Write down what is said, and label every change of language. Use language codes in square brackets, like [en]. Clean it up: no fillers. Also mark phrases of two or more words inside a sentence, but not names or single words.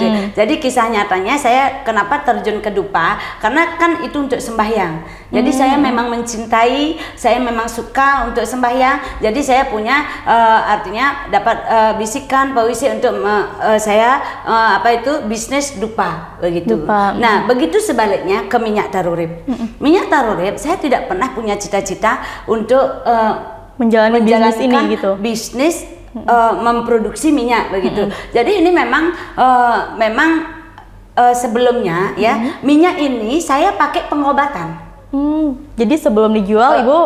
[id] Jadi kisah nyatanya saya kenapa terjun ke dupa, karena kan itu untuk sembahyang. Jadi saya memang mencintai, saya memang suka untuk sembahyang. Jadi saya punya artinya dapat bisikan pawisik untuk saya bisnis dupa begitu. Nah, begitu sebaliknya ke minyak taru urip. Minyak taru urip saya tidak pernah punya cita-cita untuk menjalankan bisnis ini gitu. Bisnis memproduksi minyak begitu. Jadi ini memang sebelumnya ya minyak ini saya pakai pengobatan. Jadi sebelum dijual Ibu